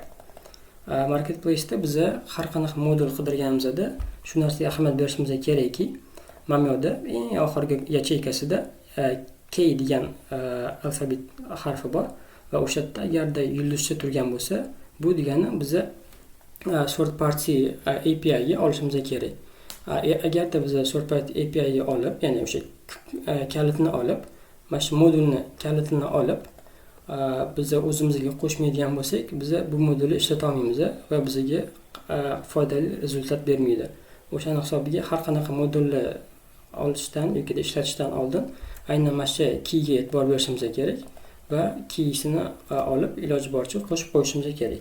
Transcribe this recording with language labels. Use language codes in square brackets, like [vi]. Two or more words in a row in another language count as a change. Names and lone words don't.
[uz] Marketplace da biz har qanaqa modul qidirganimizda shu narsaga ahamiyat berishimiz kerakki, mana bu yerda eng oxirgi yacheykasida key degan alfabet harfi bor va o'sha yerda agarda yulduzcha turgan bo'lsa, bu degani biz [en] third party API [uz] ga olishimiz kerak. Agarda biz [en] third party API [uz] ga olib, ya'ni o'sha kalitni olib, mana shu modulni kalitini olib, biz o'zimizga qo'shmaydigan bo'lsak, biz bu modulni ishlata olmaymiz va bizga foydali rezultat bermaydi. O'shaning hisobiga har qanaqa modulni olishdan yoki ishlatishdan oldin aynan mana shu keyga e'tibor berishimiz kerak va keysini olib iloji boricha qo'shib qo'yishimiz kerak.